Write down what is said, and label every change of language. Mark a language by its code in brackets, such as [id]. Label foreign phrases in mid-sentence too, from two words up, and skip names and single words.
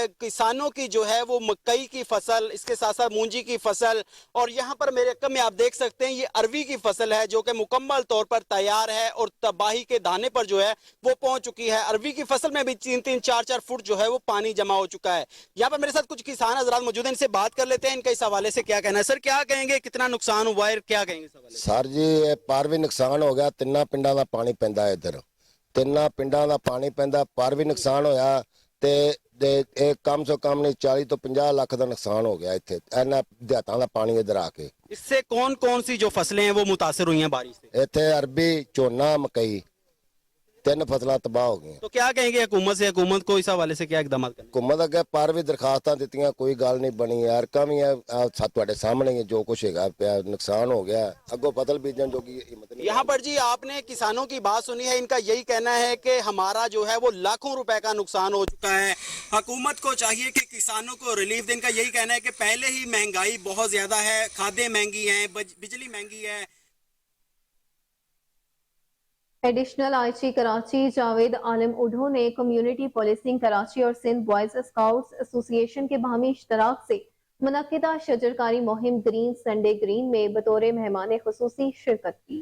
[ur] کسانوں کی جو ہے وہ مکئی کی فصل، اس کے ساتھ ساتھ مونجی کی فصل، اور یہاں پر میرے رقم میں آپ دیکھ سکتے ہیں یہ اروی کی فصل ہے جو کہ مکمل طور پر تیار ہے اور تباہی کے دانے پر جو ہے وہ پہنچ چکی ہے. اروی کی فصل میں بھی 3-3 4-4 فٹ جو ہے وہ پانی جمع ہو چکا ہے. یہاں پر میرے ساتھ کچھ کسان حضرات موجود ہیں، ان سے بات کر لیتے ہیں ان کا اس حوالے سے کیا کہنا ہے. سر کیا کہیں گے، کتنا نقصان ہوا ہے، کیا کہیں گے اس حوالے سے؟ [pa] سر جی پر بھی نقصان ہو گیا. 3 پنڈਾਂ ਦਾ ਪਾਣੀ ਪੈਂਦਾ ਹੈ ਇੱਧਰ. 3 ਪਿੰਡਾਂ ਦਾ ਪਾਣੀ ਪੈਂਦਾ, ਪਰ ਵੀ ਨੁਕਸਾਨ ਹੋਇਆ ਤੇ ਇਹ ਕਮ ਸੇ ਕਮ ਨਹੀਂ 40 ਤੋਂ 50 ਲੱਖ ਦਾ ਨੁਕਸਾਨ ਹੋ ਗਿਆ ਇੱਥੇ ਇਹਨਾਂ ਦਿਹਾਤਾਂ ਦਾ ਪਾਣੀ ਇੱਧਰ ਆ ਕੇ. [ur] اس سے کون کون سی جو فصلیں ہیں وہ متاثر ہوئی ہیں بارش سے؟ [pa] ਇੱਥੇ ਅਰਬੀ, ਝੋਨਾ, ਮਕਈ 3 ਫਸਲਾਂ ਤਬਾਹ ਹੋ ਗਈਆਂ. [ur] تو کیا کہیں گے حکومت سے، حکومت کو اس حوالے سے کیا اقدامات کریں؟ [pa] حکومت ਅੱਗੇ ਪਰ ਵੀ ਦਰਖਾਸਤਾਂ ਦਿੱਤੀਆਂ, ਕੋਈ ਗੱਲ ਨਹੀਂ ਬਣੀ. ਯਾਰ ਕਮੀ ਹੈ ਤੁਹਾਡੇ ਸਾਹਮਣੇ ਹੀ جو کچھ ਹੈਗਾ ਪਿਆ نقصان ਹੋ ਗਿਆ. ਅੱਗੋਂ ਫਸਲ ਬੀਜਣ ਜੋਗੀ ਹਿੰਮਤ نہیں. [ur] یہاں پر جی آپ نے کسانوں کی بات سنی ہے. ان کا یہی کہنا ہے کہ ہمارا جو ہے وہ لاکھوں روپے کا نقصان ہو چکا ہے. حکومت کو چاہیے کہ کسانوں کو ریلیف دے. ان کا یہی کہنا ہے کہ پہلے ہی مہنگائی بہت زیادہ ہے، کھادیں مہنگی ہیں، بجلی مہنگی ہے. ایڈیشنل آئی جی کراچی جاوید عالم اوڈھو نے کمیونٹی پولیسنگ کراچی اور سندھ بوائز اسکاؤٹس ایسوسی ایشن کے باہمی اشتراک سے منعقدہ شجرکاری مہم گرین سنڈے گرین میں بطور مہمان خصوصی شرکت کی.